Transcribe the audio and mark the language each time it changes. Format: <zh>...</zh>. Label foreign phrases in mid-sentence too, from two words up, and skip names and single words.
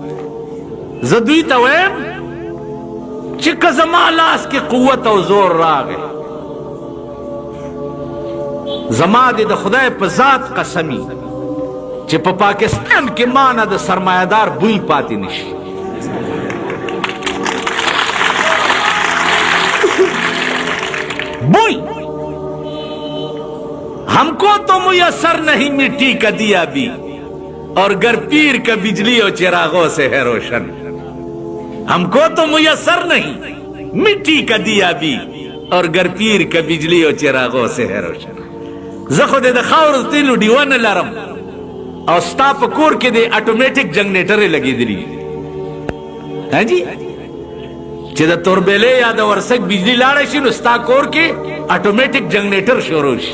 <ps>زه دوی ته وایم چې که زما لاس کې قوت او زور راغی زما دې د خدای په ذات قسمی چې په پاکستان کې مانه د سرمایه‌دار بوی پاتې نشي.</ps> <ur>بوی ہم کو تو میسر نہیں مٹی کا دیا بھی اور گر پیر کا بجلی اور چراغوں سے ہے روشن. ہم کو تو میسر نہیں مٹی کا دیا بھی اور گر پیر کا بجلی اور چراغوں سے ہے روشن.</ur> <ps>زه خو د خاورو تیلو ډیوه نه لرم او ستا په کور کې د اټومیټک جنریټر لګېدلي ها جی چې د توربېلې یا د ورسک بجلی لاړه شي نو ستا کور کې اټومیټک جنریټر شروع شي.</ps>